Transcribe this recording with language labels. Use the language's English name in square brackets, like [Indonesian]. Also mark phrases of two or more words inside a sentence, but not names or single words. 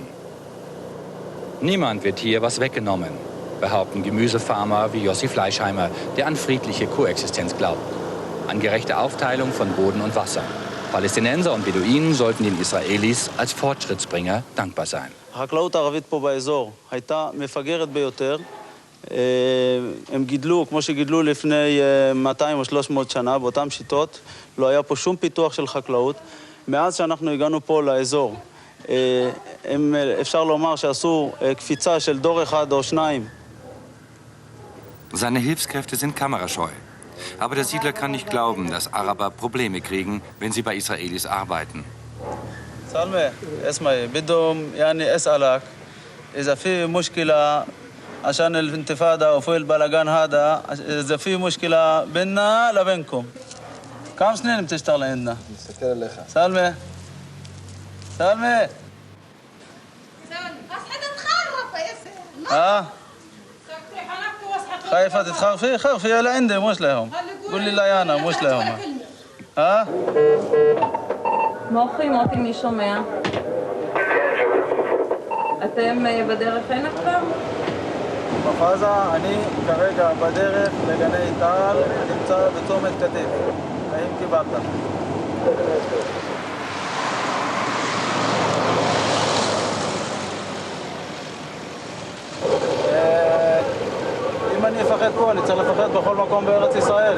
[German] Niemand wird hier was weggenommen, behaupten Gemüsefarmer wie Jossi Fleischheimer, der an friedliche Koexistenz glaubt, an gerechte Aufteilung von Boden und Wasser. Palästinenser und Beduinen sollten den Israelis als Fortschrittsbringer dankbar sein. [Hebrew] החקלאות הערבית פה באזור הייתה מפגרת ביותר. הם גידלו, כמו שגידלו לפני 200 או 300 שנה, באותן שיטות. לא היה פה שום פיתוח של חקלאות. מאז שאנחנו הגענו פה לאזור, אפשר לומר שעשו קפיצה של דור אחד או שניים. [German] Seine Hilfskräfte sind kamerascheu. Aber der Siedler kann nicht glauben, dass Araber Probleme kriegen, wenn sie bei Israelis arbeiten. [Arabic] سلمى اسمعي بدهم يعني اسالك اذا في مشكله عشان الانتفاضه وفي البلغان هذا اذا في مشكله بيننا لبينكم كم سنين بتشتغل عندنا؟ [Hebrew] מסתכל עליך. [Arabic] سلمى سلمى ها خايفة تتخافي؟ خافي لعندي مش لهم قولي لي أنا مش لهم ها [Hebrew] מוטי, מי שומע? אתם בדרך הנה כבר? בפאזה, אני כרגע בדרך לגני טל, נמצא בצומת קטיף. האם קיבלת? אם אני אפחד פה, אני צריך לפחד בכל מקום בארץ ישראל.